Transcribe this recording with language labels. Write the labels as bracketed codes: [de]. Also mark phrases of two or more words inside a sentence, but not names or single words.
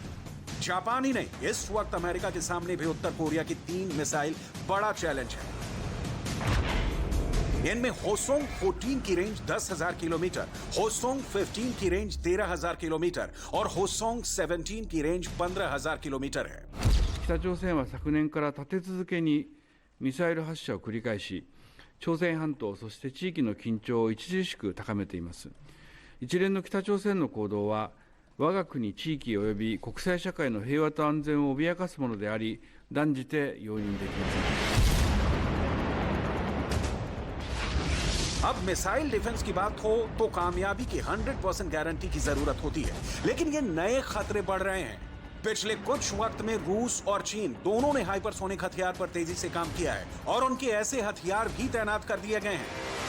[hi] जापान ही नहीं, इस वक्त अमेरिका के सामने भी उत्तर कोरिया की 3 मिसाइल बड़ा चैलेंज है। इनमें होसोंग 14 की रेंज 10,000 किलोमीटर, होसोंग 15 की रेंज 13,000 किलोमीटर और होसोंग 17 की रेंज 15,000 किलोमीटर है। [ja] 北朝鮮は昨年から立て続けにミサイル発射を繰り返し、朝鮮半島そして地域の緊張を著しく高めています。一連の北朝鮮の行動は我が国地域及び国際社会の平和と安全を脅かすものであり、断じて容認できません。 [hi] अब मिसाइल डिफेंस की बात हो तो कामयाबी की 100% गारंटी की जरूरत होती है, लेकिन ये नए खतरे बढ़ रहे हैं। पिछले कुछ वक्त में रूस और चीन दोनों ने हाइपरसोनिक हथियार पर तेजी से काम किया है और उनके ऐसे हथियार भी तैनात कर दिए गए हैं।